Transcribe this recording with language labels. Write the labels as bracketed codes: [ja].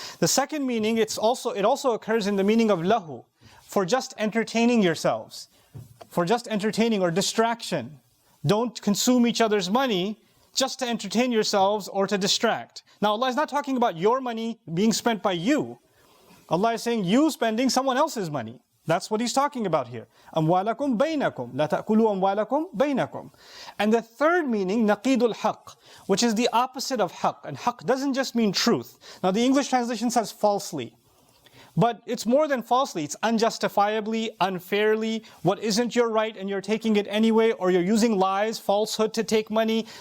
[en] The second meaning, it also occurs in the meaning of lahu, for just entertaining yourselves, for just entertaining or distraction. Don't consume each other's money just to entertain yourselves or to distract. Now Allah is not talking about your money being spent by you. Allah is saying you spending someone else's money. That's what he's talking about here. [ar] أموالكم بينكم لا تأكلوا أموالكم بينكم. [en] And the third meaning, [ar] نقيض الحق, [en] which is the opposite of haq. And haq doesn't just mean truth. Now the English translation says falsely. But it's more than falsely. It's unjustifiably, unfairly, what isn't your right and you're taking it anyway, or you're using lies, falsehood to take money.